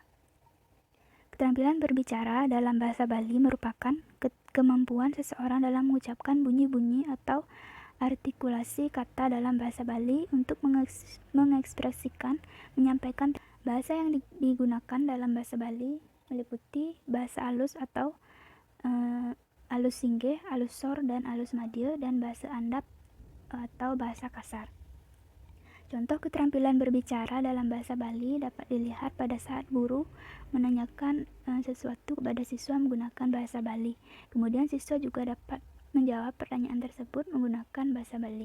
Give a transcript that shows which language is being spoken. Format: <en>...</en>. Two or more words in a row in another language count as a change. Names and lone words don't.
<id>Keterampilan berbicara dalam bahasa Bali merupakan kemampuan seseorang dalam mengucapkan bunyi-bunyi atau artikulasi kata dalam bahasa Bali untuk mengekspresikan, menyampaikan. Bahasa yang digunakan dalam bahasa Bali meliputi bahasa alus atau alus singgih, alus sor, dan alus madya, dan bahasa andap atau bahasa kasar. Contoh keterampilan berbicara dalam bahasa Bali dapat dilihat pada saat guru menanyakan sesuatu kepada siswa menggunakan bahasa Bali. Kemudian siswa juga dapat menjawab pertanyaan tersebut menggunakan bahasa Bali.</id>